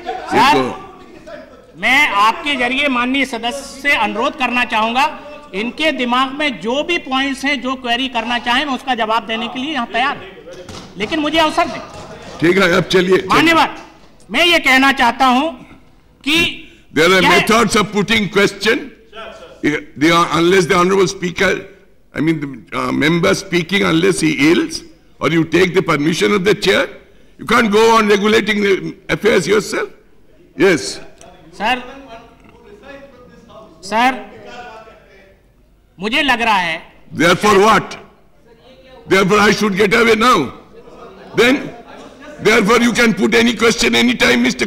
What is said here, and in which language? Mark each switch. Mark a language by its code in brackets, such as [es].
[hi] Sir, मैं आपके जरिए माननीय सदस्य से अनुरोध करना चाहूंगा, इनके दिमाग में जो भी पॉइंट्स हैं, जो क्वेरी करना चाहें, मैं उसका जवाब देने के लिए यहाँ तैयार हूं, लेकिन मुझे अवसर दें. ठीक है, अब चलिए. मान्यवर, मैं ये कहना चाहता हूं कि [en] there are methods of putting question. Unless the honorable speaker, the member speaking, unless he yields, or you take the permission of the chair, you can't go on regulating the affairs yourself. Yes. [hi] Sir, मुझे लग रहा है. [en] Therefore what? Therefore I should get away now. Then, therefore you can put any question anytime, Mr.